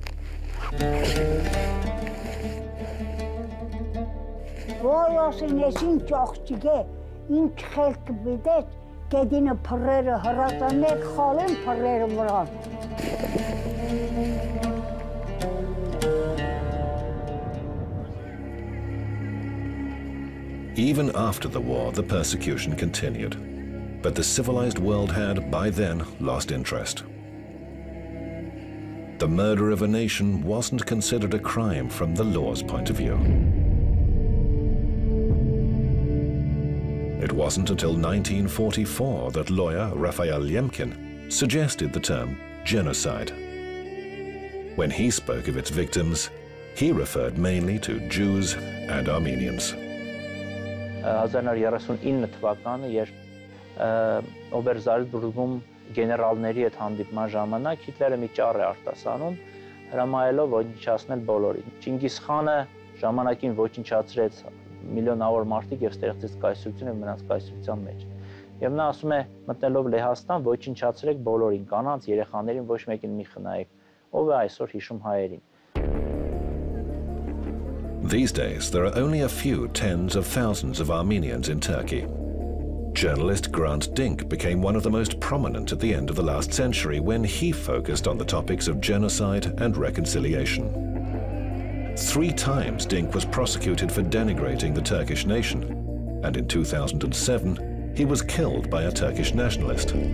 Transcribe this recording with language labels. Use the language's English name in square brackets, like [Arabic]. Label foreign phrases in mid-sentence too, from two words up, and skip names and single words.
[Armenian] Ոյ ասեն ես ինչ աղջիկ է, ինչ խելք բիդեց, գեդինը պրերը հրացաններ խալեն պրերը վրան։ [English] Even after the war, the persecution continued, but the civilized world had, by then, lost interest. The murder of a nation wasn't considered a crime from the law's point of view. It wasn't until 1944 that lawyer Raphael Lemkin suggested the term genocide. When he spoke of its victims, he referred mainly to Jews and Armenians. [Armenian] 1939 թվականը, երբ Օբերզալցբուրգում գեներալների հետ հանդիպման ժամանակ Հիտլերը մի ճառ է արտասանում, հրամայելով ոչնչացնել բոլորին։ Չինգիզ խանը ժամանակին ոչնչացրեց միլիոնավոր մարդիկ եւ ստեղծեց կայսրություն եւ մնաց կայսրության մեջ։ Եվ նա ասում է, մտնելով Լեհաստան, ոչնչացրեք բոլորին, կանանց, երեխաներին ոչ մեկին մի խնայեք։ Ով է այսօր հիշում հայերին։ [English] These days, there are only a few tens of thousands of Armenians in Turkey. Journalist Grant Dink became one of the most prominent at the end of the last century when he focused on the topics of genocide and reconciliation. 3 times Dink was prosecuted for denigrating the Turkish nation, and in 2007, he was killed by a Turkish nationalist.